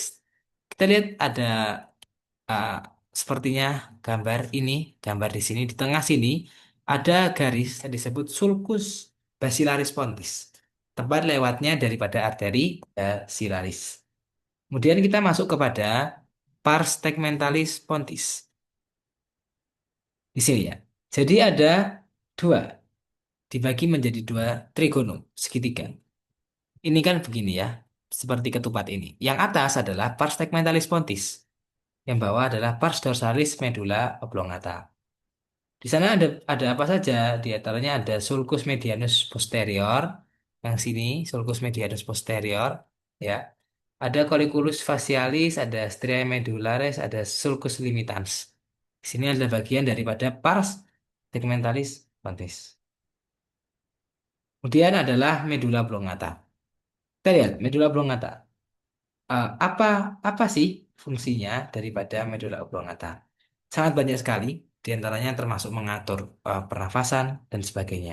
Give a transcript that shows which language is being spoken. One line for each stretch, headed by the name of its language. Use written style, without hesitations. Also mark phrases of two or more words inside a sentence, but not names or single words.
Indonesian: Kita lihat ada uh, sepertinya gambar ini, gambar di sini di tengah sini ada garis yang disebut
Latin: sulcus basilaris pontis.
Indonesian: Tempat lewatnya daripada arteri basilaris. Kemudian kita masuk kepada pars tegmentalis pontis. Di sini ya. Jadi ada dua, dibagi menjadi dua trigonum, segitiga. Ini kan begini ya, seperti ketupat ini. Yang atas adalah
Latin: pars tegmentalis pontis.
Indonesian: Yang bawah adalah
Latin: pars dorsalis medulla oblongata.
Indonesian: Di sana ada apa saja? Di antaranya ada
Latin: sulcus medianus posterior,
Indonesian: yang sini
Latin: sulcus medianus posterior,
Indonesian: ya. Ada
Latin: colliculus facialis,
Indonesian: ada
Latin: stria medullaris,
Indonesian: ada
Latin: sulcus limitans.
Indonesian: Di sini adalah bagian daripada
Latin: pars tegmentalis pontis.
Indonesian: Kemudian adalah
Latin: medulla oblongata.
Indonesian: Kita lihat
Latin: medulla oblongata.
Indonesian: Apa apa sih fungsinya daripada
Latin: medulla oblongata?
Indonesian: Sangat banyak sekali, di antaranya termasuk mengatur pernafasan dan sebagainya.